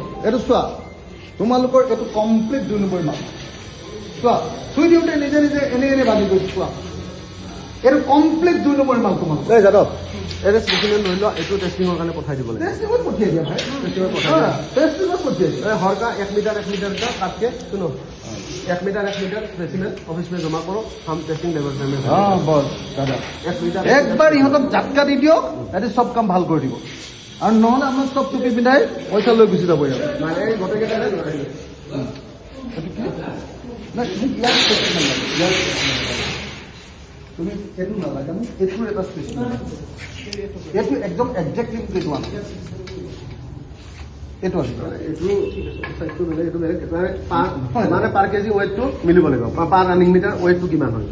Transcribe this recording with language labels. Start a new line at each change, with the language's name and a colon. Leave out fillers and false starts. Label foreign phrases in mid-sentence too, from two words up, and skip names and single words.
Assamese: এইটো চোৱা, তোমালোকৰ এইটো কমপ্লিট 2 নম্বৰ মাল চোৱা, চুই দিওঁতে নিজে নিজে এনে বান্ধি গৈছো। চোৱা, এইটো কমপ্লিট 2 নম্বৰ মাল তোমালোকৰ। যাদৱ, এইটো স্পেচিমেণ্ট লৈ লোৱা, এইটো টেষ্টিঙৰ কাৰণে পঠাই দিব লাগে। টেষ্টিঙত পঠিয়াই দিয়া ভাই, টেষ্টিঙত পঠিয়াই দিয়া।
Hindi: हर का 1 मीटर 1 मीटर का काट के सुनो, 1 মিটাर 1 মিটাर
English: specimen office
Hindi: में जमा करो, हम
English: testing laboratory
Hindi: में। बस दादा,
Assamese: 1 মিটার একবার ইহঁতক ঝাটকা দি দিয়ক, তাতে সব কাম ভাল কৰি দিব। আৰু নহ'লে আমাৰ সব টুপি পিন্ধাই পইচা লৈ গুচি যাব। মানে গোটেইকেইটাৰে তুমি এইটো নালাগে, এইটোৰ এটা স্পেচিমেন, এইটো একদম একজেক্টলি এইটো আনা, এইটো আছে, এইটো চাইজটো বেলেগ, এইটো বেলেগ, মানে
English: per kg
Assamese: ৱেইটটো মিলিব লাগিব,
English: per running meter
Assamese: ৱেইটটো কিমান হয়।